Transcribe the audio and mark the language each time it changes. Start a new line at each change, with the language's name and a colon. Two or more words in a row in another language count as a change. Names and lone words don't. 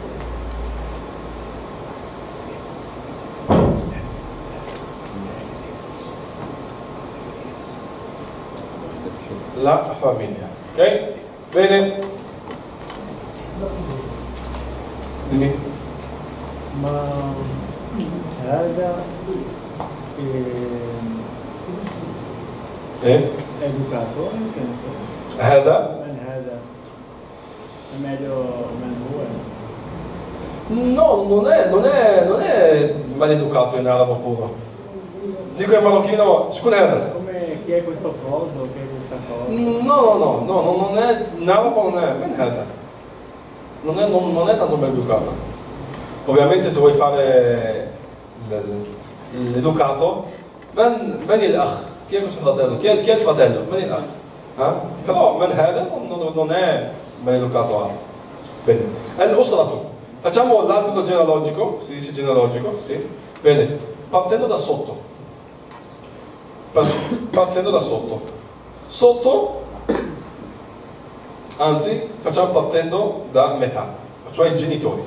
Italian: La famiglia, ok? Bene? Dimmi. Ma هذا educato nel senso
Arabic: هذا من هذا
Italian: è meglio
Arabic: man هو
Italian: no, non è maleducato in arabo puro. Dico in marocchino,
Arabic: شكون هذا?
Italian: come chi è questo coso, chi è questa cosa No, non è, in arabo non è,
Arabic: من هذا.
Italian: Non è tanto maleducato. Ovviamente se vuoi fare l'educato,
Arabic: من الأخ?
Italian: Chi è questo fratello? Chi è il fratello?
Arabic: من الأخ?
Italian: Però
Arabic: من هذا
Italian: non è maleducato. Bene.
Arabic: Al-usratu.
Italian: Facciamo l'albero genealogico, si dice genealogico, sì. Bene, partendo da sotto. Partendo da sotto. Sotto, anzi, facciamo partendo da metà, cioè i genitori.